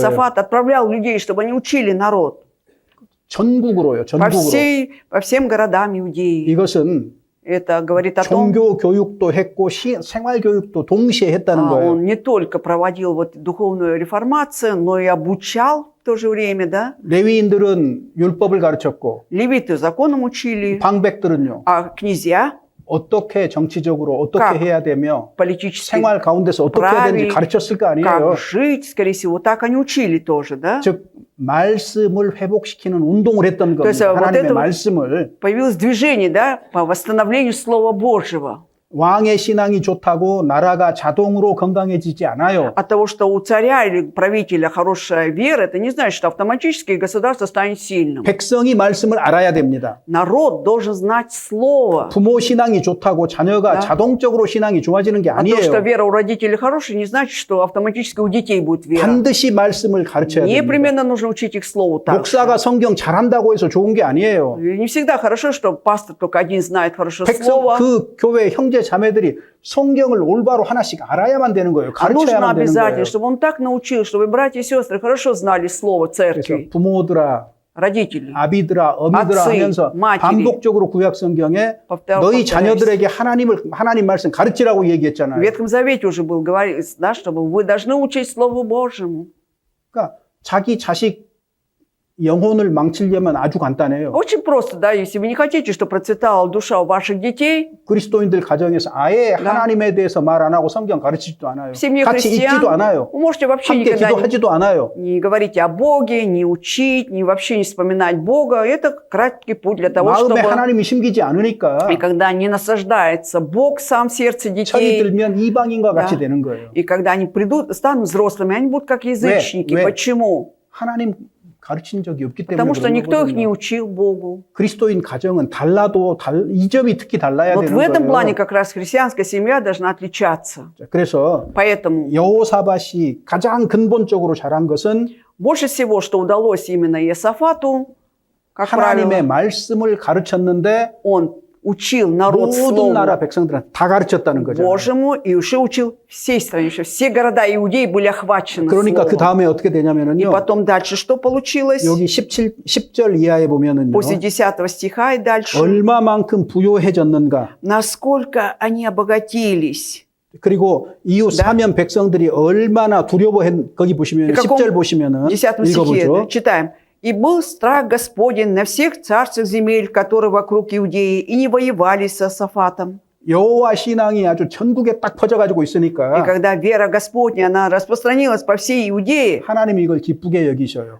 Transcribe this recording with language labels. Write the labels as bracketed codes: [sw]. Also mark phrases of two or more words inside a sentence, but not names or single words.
[ru] Иосафат отправлял людей, чтобы они учили народ [ko] 전국으로요. 전국으로. [ru] по всем городам Иудеи. [ko] 이것은 [ru] Это говорит о том, [ko] 종교 교육도 했고 생활 교육도 동시에 했다는 거예요. [ru] он не только проводил вот духовную реформацию, но и обучал в то же время, да. [ko] 레위인들은 율법을 가르쳤고 [ru] Левиты законом учили, [ko] 방백들은요. [ru] а князья [ko] 어떻게 정치적으로 어떻게 [ru] Как? [ko] 해야 되며 [ru] политически, [ko] 생활 가운데서 어떻게 해야 되는지 [ru] правильно, [ko] 가르쳤을 거 아니에요. [ru] как жить, скорее всего, так они учили тоже, да. [ko] 즉 말씀을 회복시키는 운동을 했던 [ru] То есть [ko] 겁니다. [ru] вот [ko] 하나님의 [ru] это [ko] 말씀을 [ru] появилось движение, да, по восстановлению Слова Божьего. [ko] 왕의 신앙이 좋다고 나라가 자동으로 건강해지지 않아요. [ru] От того, что у царя или правителя хорошая вера, это не значит, что автоматически государство станет сильным. [ko] 백성이 말씀을 알아야 됩니다. [ru] Народ должен знать Слово. [ko] 부모 신앙이 좋다고 자녀가 [ru] Да. [ko] 자동적으로 신앙이 좋아지는 게 [ru] А то, что [ko] 아니에요. [ru] вера у родителей хорошая, не значит, что автоматически у детей будет вера. [ko] 반드시 말씀을 가르쳐야 됩니다. [ru] Непременно нужно учить их Слову так. [ko] 목사가 성경 잘한다고 해서 좋은 게 아니에요. [ru] Не всегда хорошо, что пастор только один знает хорошо [ko] 백성 [ru] Слово. [ko] 그 교회 형제 자매들이 성경을 올바로 하나씩 알아야만 되는 거예요. [ru] А нужно [ko] 가르쳐야만 되는 [ru] обязательно, [ko] 거예요. [ru] чтобы он так научил, чтобы братья и сестры хорошо знали Слово [ko] 그래서 [ru] церкви, [ko] 부모들아, [ru] родителей. [ko] 아비들아, 어미들아 [ru] 아츠, [ko] 하면서 [ru] 마티리. [ko] 반복적으로 구약 성경에 너희 자녀들에게 하나님 말씀 가르치라고 [ru] В [ko] 얘기했잖아요. [ru] Ветхом Завете уже был говорится, да, чтобы вы должны учить Слову Божьему. [ko] 그러니까 자기 자식 영혼을 망치려면 아주 간단해요. [ru] Очень просто, да, если вы не хотите, чтобы процветала душа у ваших детей, [ko] 그리스도인들 가정에서 아예 [ru] Да. [ko] 하나님에 대해서 말 안 하고 성경 가르치지도 않아요. [ru] в семье [ko] 같이 [ru] христиан, [ko] 읽지도 않아요. [ru] вы можете вообще [ko] 함께 [ru] никогда [ko] 기도하지도 않아요. [ru] не говорить о Боге, не учить, не вообще не вспоминать Бога. Это краткий путь для того, [ko] 마음에 [ru] чтобы... [ko] 하나님이 심기지 않으니까 [ru] И когда не насаждается Бог сам в сердце [ko] 철이 [ru] детей, [ko] 들면 이방인과 같이 [ru] Да. [ko] 되는 거예요. [ru] и когда они придут, станут взрослыми, они будут как язычники. [ko] 왜? [ru] Почему? [ko] 하나님 가르친 적이 없기 때문에 [ru] Потому что [ko] 그런 [ru] никто их не [ko] 거거든요. [ru] учил Богу. [ko] 그리스도인 가정은 달라도 이 점이 특히 달라야 [ru] Вот [ko] 되는 [ru] в этом плане [ko] 거예요. [ru] как раз христианская семья должна отличаться. [ko] 자, 그래서 [ru] Поэтому [ko] 여호사밧이 가장 근본적으로 잘한 것은 [ru] больше всего, что удалось именно Иосафату, как [ko] 하나님의 [ru] правило, [ko] 말씀을 가르쳤는데 [ru] он учил народ [ko] 모든 [ru] слову [ko] 나라 백성들한테 다 가르쳤다는 거잖아요. [ru] Божьему и уже учил всей стране, что все города Иудеи были охвачены [ko] 그러니까 그 [ru] словом. [ko] 다음에 어떻게 [ru] И [ko] 되냐면은요. [ru] потом дальше что получилось? [ko] 여기 10절 이하에 보면은요. [ru] После 10 стиха и дальше. [ko] 얼마만큼 부요해졌는가. [ru] Насколько они обогатились. [ko] 그리고 이후 사면 백성들이 얼마나 두려워했 거기 보시면 [ru] И в каком [ko] 10절 보시면은 [ru] 10 стихе [ko] 읽어보죠. [ru] читаем. «И был страх Господень на всех царствах земель, которые вокруг Иудеи, и не воевали с Иосафатом». [ko] 여호와 신앙이 아주 전국에 딱 퍼져가지고 [ru] И [ko] 있으니까 [ru] когда вера Господня, она распространилась по всей Иудее, [ko] 하나님이 이걸 기쁘게 여기셔요.